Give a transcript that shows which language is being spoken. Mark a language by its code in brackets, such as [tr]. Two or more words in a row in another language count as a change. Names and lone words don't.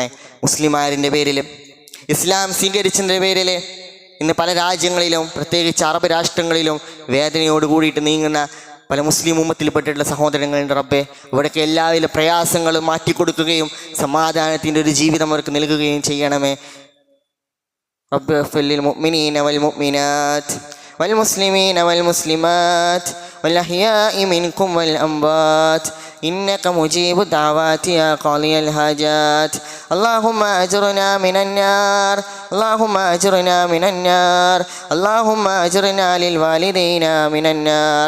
[ml] മുസ്ലിമാരിൻ്റെ പേരിൽ, ഇസ്ലാം സ്വീകരിച്ചതിൻ്റെ പേരിൽ ഇന്ന് പല രാജ്യങ്ങളിലും പ്രത്യേകിച്ച് അറബ് രാഷ്ട്രങ്ങളിലും വേദനയോട് കൂടിയിട്ട് നീങ്ങുന്ന പല മുസ്ലിം ഉമ്മത്തിൽപ്പെട്ടിട്ടുള്ള സഹോദരങ്ങളുടെ റബ്ബേ ഇവിടേക്ക് എല്ലാവിധ പ്രയാസങ്ങളും മാറ്റിക്കൊടുക്കുകയും സമാധാനത്തിൻ്റെ ഒരു ജീവിതം അവർക്ക് നൽകുകയും ചെയ്യണമേ. [ar] رب اغفر للمؤمنين والمؤمنات والمسلمين والمسلمات والأحياء منكم والأموات إنك مجيب الدعوات يا قاضي الحاجات. اللهم أجرنا من النار، اللهم أجرنا من النار، اللهم أجرنا للوالدين من النار.